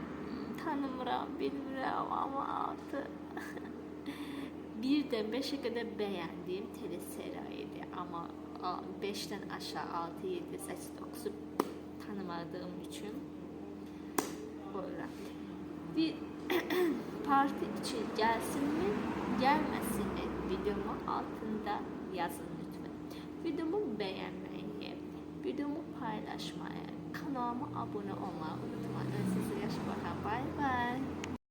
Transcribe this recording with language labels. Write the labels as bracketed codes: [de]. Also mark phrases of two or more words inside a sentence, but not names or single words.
[az] Tanımıram, bilmirəm, amma 6. 1-dən 5-ə qədər bəyəndiyim teleserial idi. Amma 5-dən aşağı 6, 7, 8, 9'u tanımadığım üçün qoyuram. [tr] Bir parti için gelsin mi, gelmesin mi videomun altında yazın lütfen. Videomu beğenmeyi, videomu paylaşmayı, kanalıma abone olmayı unutmayın. Sizi yaşa bakan. [en] Bye bye.